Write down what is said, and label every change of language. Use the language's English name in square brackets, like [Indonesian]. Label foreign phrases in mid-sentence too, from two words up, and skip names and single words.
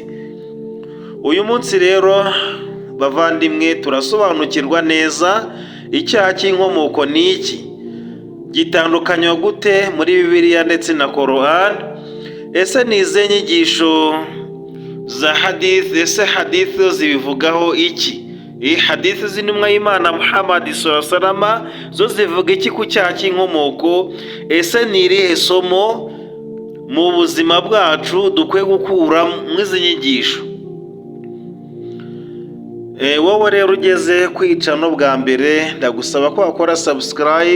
[Kinyarwanda] Uyu munsi rero bavandimwe, turasobanukirwa neza icyaha cy'inkomoko ni iki, gitandukanywa gute muri Bibiliya ndetse na Korani. Ese ni izihe nyigisho za hadith? Ese hadith zibivugaho iki? Hadith z'intumwa y'Imana Muhammad [Arabic] صلى الله عليه وسلم [Kinyarwanda] zo zivuga iki ku cyaha cy'inkomoko? Ese ni irihe somo mu buzima bwacu dukwiye gukura mu izi nyigisho? Wowe rero ugeze kwicano bwa mbere, ndagusaba ko wakora subscribe.